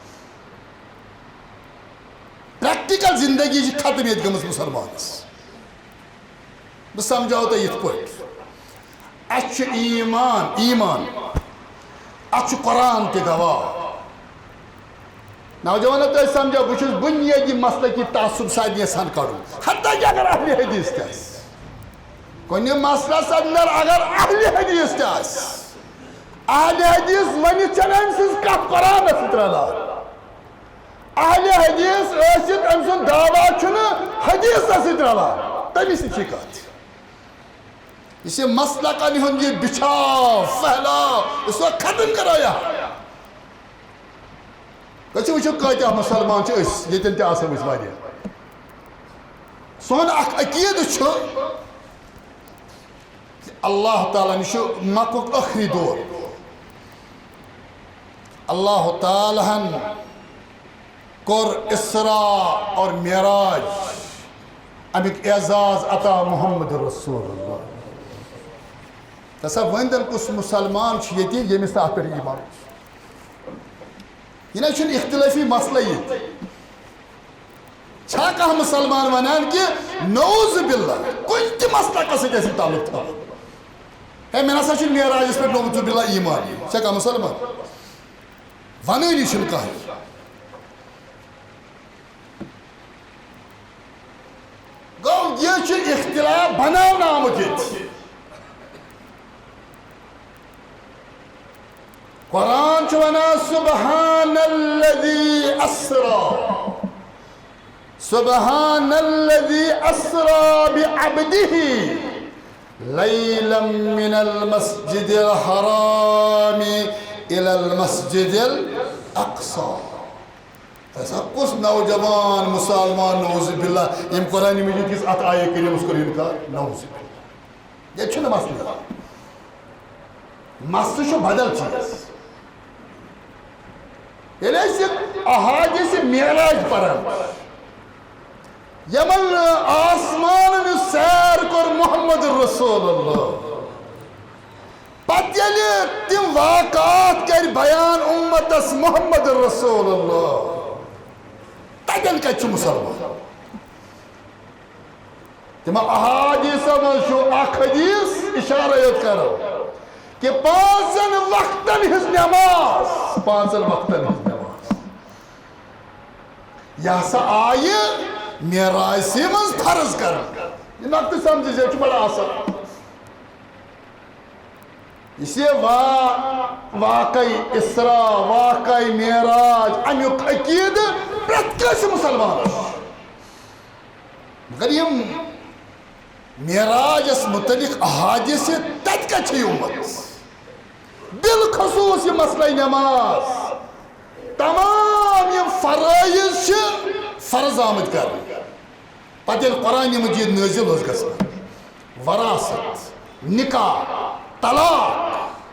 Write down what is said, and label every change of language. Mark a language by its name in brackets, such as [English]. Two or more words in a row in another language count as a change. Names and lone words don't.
[Kashmiri] پریکٹیکل زندگی چھ ختم یت گمس مسلمانس بہ سمجھاو تہ یت پٲٹھۍ اَسہِ چھُ ایمان اَتھ چھُ قرآن تہِ گواہ نوجوانو تُہۍ سمجھو بہٕ چھُس بُنیٲدی مسلہٕ کی تعصب سارنٕے یژھان کڑُن حتیٰ کہ اگر اہل حدیث تہِ آسہِ کُنہِ مسلس اندر اگر اہل حدیث تہِ آسہِ اہل حدیث ؤنِتھ چھنہٕ أمۍ سٕنٛز کتھ قرآنس سۭتۍ رلان اہل حدیث ٲسِتھ أمۍ سُنٛد دعوا چھُنہٕ حدیثس سۭتۍ رلان تٔمِس سۭتۍ چھِ کتھ اس مسلکن ہند یہ بچھاؤ پھیلاؤ [Urdu] اس کو ختم کرو یہاں [Kashmiri] گژھو وٕچھو کۭتیاہ مسلمان چھِ أسۍ ییٚتٮ۪ن تہِ آسو أسۍ واریاہ سون اکھ عقیٖدٕ چھُ اللہ تعالیٰ نِش چھُ مکُک ٲخری دور اللہ تعالیٰ ہن کوٚر اسراء اور معراج امیُک اعزاز عطا محمد رسول اللہ تصور ونتن کس مسلمان یہ یمس ات پہ ایمان یہ نہ اختلافی مسئلہ یہ چھا کانٛہہ مسلمان ونان کہ [Arabic] نعوذ باللہ [Kashmiri] کن تہ مسلک سۭتۍ تعلق تھا ہے مےٚ نسا چھُنہٕ معراجس پٮ۪ٹھ [Arabic] نعوذ باللہ [Kashmiri] ایمان چھا کانٛہہ مسلمان ونٲنی چھُنہٕ کانٛہہ گوٚو یہ چھُ اختلاف بناونہٕ آمُت ییٚتہِ قرآن چھُ ونان [Arabic] سبحان الذی اسرا بعبده لیلا من المسجد الحرام الى المسجد الاقصى [Kashmiri] ایسا کس نوجوان مسلمان [Arabic] نعوذ باللہ [Kashmiri] یم قرآن مجید کس ات آیے کریم [Urdu] اس کو انکار [Arabic] نعوذ باللہ [Kashmiri] یہ چھُنہٕ مسئلہ مسئلہ چھُ بدل چیز یعنی احادیث معراج پرن یمن آسمان سیر کور محمد رسول اللہ پتہ ییٚلہِ تِم واقعات کر بیان امتس محمد رسول اللہ تتٮ۪ن کتہِ چھُ مسلمان تم احادیث من اخ حدیث اشارہ یوت کرو کہ 5 وقتن ہز نماز 5 وقتن ہز نماز یہ ہسا آئے معراج سے من فرض کر یہ نقطہ سمجھ یہ بڑا آسان اس لیے واقعی اسراء واقعی معراج امیک عقید پرت کس مسلمان مگر یہ معراج اس متعلق احادیث تت کچھ امت بالخصوص یہ مسئلہ نماز تمام یہ فرائض فرض آمد کر پتہ قرآن مجید نازل اس گژھان وراثت نکاح طلاق